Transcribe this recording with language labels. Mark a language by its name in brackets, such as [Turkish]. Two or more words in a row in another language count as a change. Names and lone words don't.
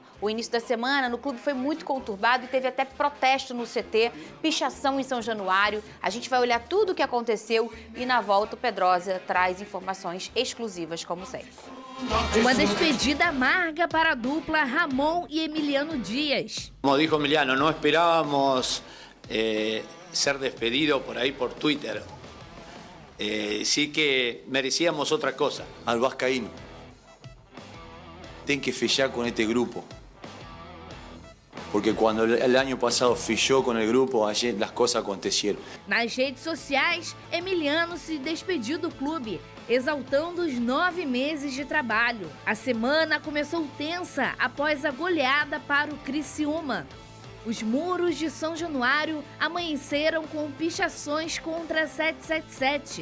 [Portuguese] O início da semana no clube foi muito conturbado e teve até protesto no CT, pichação em São Januário. A gente vai olhar tudo o que aconteceu e na volta o Pedrosa traz informações exclusivas como sempre. Uma despedida amarga para a dupla Ramon e Emiliano Dias. [Spanish] Como dijo Emiliano, no esperábamos ser despedido por ahí por Twitter. Sí que merecíamos otra cosa. Al vascaíno [Portuguese] tem que fechar [Spanish] con este grupo. Porque cuando el año pasado fechó con el grupo, ayer las cosas acontecieron. [Portuguese] Nas redes sociais, Emiliano se despediu do clube, exaltando os 9 meses de trabalho. A semana começou tensa após a goleada para o Criciúma. Os muros de São Januário amanheceram com pichações contra a 777.